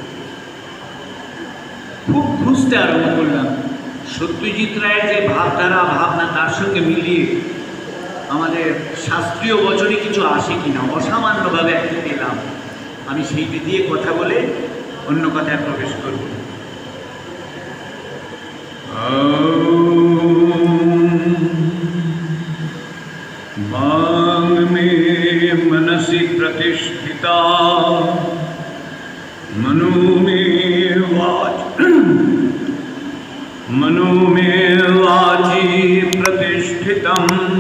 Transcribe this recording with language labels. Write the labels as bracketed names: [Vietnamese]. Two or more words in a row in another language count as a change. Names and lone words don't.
[Bangla] খুব খুঁজতে আরম্ভ করলাম সত্যজিৎ রায়ের যে ভাবধারা, ভাবনা, তার সঙ্গে মিলিয়ে আমাদের শাস্ত্রীয় বচনে কিছু আসে কিনা। অসামান্যভাবে একটা পেলাম। আমি সেইটি দিয়ে কথা বলে অন্য কথায় প্রবেশ করব। [Sanskrit] वांग में मनसि प्रतिष्ठिता मनो में वाच मनो मे वाची प्रतिष्ठितम्